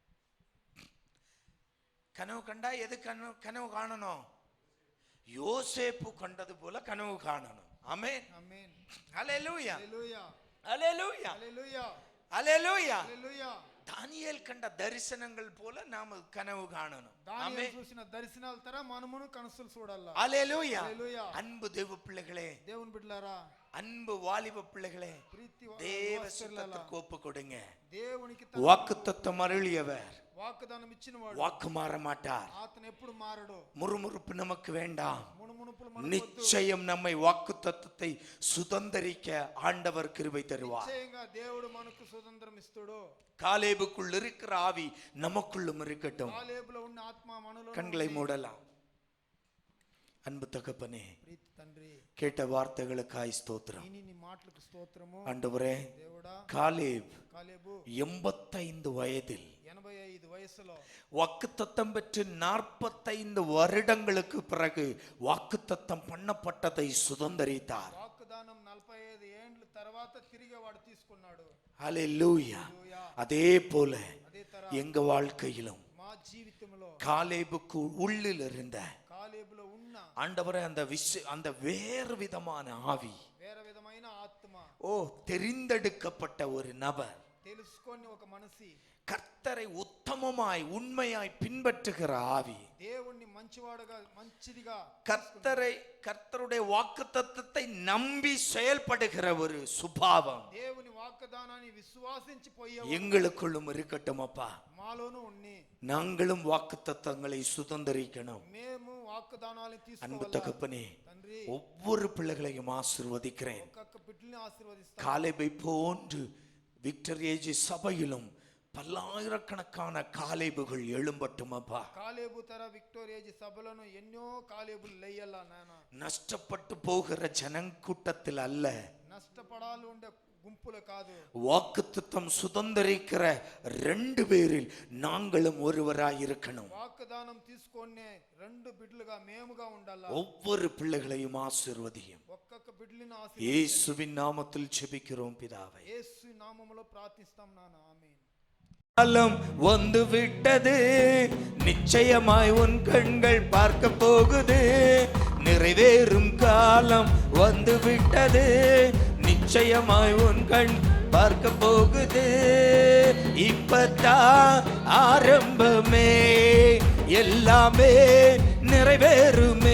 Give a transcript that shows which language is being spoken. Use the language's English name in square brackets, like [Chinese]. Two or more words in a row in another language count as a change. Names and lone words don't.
[Tamil] கனவு கண்டா எது கனவு காணணும்? யோசேப்பு கண்டது போல கனவு காணணும். ஆமென் ஆமென். ஹல்லேலூயா ஹல்லேலூயா ஹல்லேலூயா ஹல்லேலூயா ஹல்லேலூயா. தானியேல் கண்ட தரிசனங்கள் போல நாம கனவு காணணும். [Telugu] దానియేలు చూసిన దర్శనాల తర మనమును కనసులు చూడాలి. హల్లెలూయా హల్లెలూయా. [Tamil] அன்பு தேவ பிள்ளைகளே, [Telugu] దేవుని బిడ్డలారా, [Tamil] அன்பு வாலிப பிள்ளைகளே, தேவ சித்தத்துக்கு ஒப்பு கொடுங்க. [Telugu] దేవునికి [Tamil] வாக்குத்தத்தம் அருளியவர், [Telugu] వాగ్దానం ఇచ్చినవాడు [Tamil] வாக்கு மாற மாட்டார். [Telugu] అతను ఎప్పుడు మారడు. [Tamil] முறுமுறுப்பு நமக்கு வேண்டாம். [Telugu] మునుమునుపులు మనకు [Tamil] நிச்சயம் நம்மை வாக்குத்தத்தத்தை சுதந்தரிக்க ஆண்டவர் கிருபை தருவார். [Telugu] నిశ్చయంగా దేవుడు మనకు స్వతంత్రం ఇస్తాడు. [Tamil] காலேபுக்குள் இருக்கிற ஆவி நமக்குள்ளும் இருக்கட்டும். [Telugu] కాలేబులో ఉన్న ఆత్మ మనలో. [Tamil] கண்களை மூடலாம். அன்பு தகப்பனே, [Telugu] ప్రీతి తండ్రి, [Tamil] கேட்ட வார்த்தைகளுக்காய் ஸ்தோத்திரம். [Telugu] నీ మాటలకు స్తోత్రము. [Tamil] ஆண்டவரே, [Telugu] దేవుడా, [Tamil] காலேப் [Telugu] కాలేబు [Tamil] 85 வயதில் [Telugu] 85 వయసులో [Tamil] வாக்குத்தத்தம் பெற்று 45 வருடங்களுக்கு பிறகு வாக்குத்தத்தம் பண்ணப்பட்டதை சுதந்தரித்தார். [Telugu] వాగ్దానం 45 ఏండ్ల తర్వాత తిరిగి వాడు తీసుకున్నాడు. [Tamil] ஹல்லேலூயா. அதே போல [Telugu] అదే తర [Tamil] எங்க வாழ்க்கையிலும் [Telugu] మా జీవితంలో [Tamil] காலேபுக்கு உள்ளில் இருந்த [Telugu] కాలేబులో ఉన్న [Tamil] ஆண்டவரே அந்த வேறு விதமான ஆவி, [Telugu] వేరే విధమైన ఆత్మ, [Tamil] தெரிந்தெடுக்கப்பட்ட ஒரு நபர், [Telugu] తెలుసుకొని ఒక మనిషి, [Tamil] கர்த்தரை உத்தமமாய் உண்மையாய் பின்பற்றுகிற ஆவி, [Telugu] దేవుణ్ణి మంచివాడుగా మంచిదిగా [Tamil] கர்த்தருடைய வாக்குத்தத்தத்தை நம்பி செயல்படுகிற ஒரு சுபாவம் [Telugu] దేవుని వాగ్దానాన్ని విశ్వాసించి పోయే [Tamil] எங்களுக்குள்ளும் இருக்கட்டும். அப்பா, [Telugu] మాలోను ఉన్ని [Tamil] நாங்களும் வாக்குத்தத்தங்களை சுதந்தரிக்கணும். [Telugu] మేము వాగ్దానాలను [Tamil] அன்பு [Telugu] తీసుకోవాలి. [Tamil] தகப்பனே, [Telugu] తండ్రి, [Tamil] ஒவ்வொரு பிள்ளைகளையும் ஆசீர்வதிக்கிறேன். [Telugu] ఒక్కొక్క బిడ్డల్ని ఆశీర్వదిస్తాను. [Tamil] காலேபை போன்று விக்டரி ஏஜ் சபையிலும் பல்லாயிரக்கணக்கான காலேபுகள் எழும்பட்டும். அப்பா, [Telugu] కాలేబు తర విక్టోరియేజ్ సభలను ఎన్నో కాలేబులు లేయాల నాయన. [Tamil] நஷ்டப்பட்டு போகிற ஜனக்கூட்டத்தில் அல்ல, [Telugu] నష్టపడాలి ఉండే గుంపులు కాదు, [Tamil] வாக்குத்தத்தம் சுதந்தரிக்கிற 2 பேரில் நாங்களும் ஒருவராய் இருக்கணும். [Telugu] వాగ్దానం తీసుకొనే 2 బిడ్డలుగా మేముగా ఉండాలి. [Tamil] ஒவ்வொரு பிள்ளைகளையும் ஆசீர்வதியும். [Telugu] ఒక్కొక్క బిడ్డలను ఆశీర్వదించండి. [Tamil] இயேசுவின் நாமத்தில் ஜெபிக்கிறோம் பிதாவே. [Telugu] యేసు నామములో ప్రార్థిస్తాం నాన్న. ఆమేన్. [Tamil] காலம் வந்து விட்டது, நிச்சயமாய் உன் கண்கள் பார்க்க போகுது. நிறைவேறும் காலம் வந்து விட்டது, நிச்சயமாய் உன் கண் பார்க்க போகுது. இப்பதான் ஆரம்பமே, எல்லாமே நிறைவேறுமே.